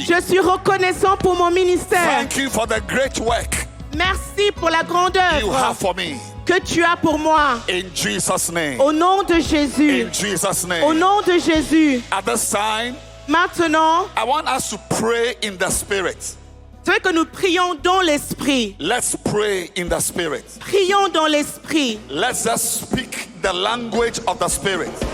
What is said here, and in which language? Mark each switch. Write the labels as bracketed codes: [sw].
[fr] Je suis reconnaissant pour mon ministère. [en] Thank you for the great work [fr] Merci pour la grande [en] you [fr] œuvre [en] have for me. [fr] que tu as pour moi. [en] In Jesus' name. [fr] Au nom de Jésus. [en] In Jesus' [fr] Au [en] name. [fr] nom de Jésus. [en] At this time, [fr] Maintenant, [en] I want us to pray in the Spirit. [fr] c'est vrai que nous prions dans l'Esprit. [en] Let's pray in the Spirit. [fr] Prions dans l'Esprit. [en] Let's just speak the language of the Spirit.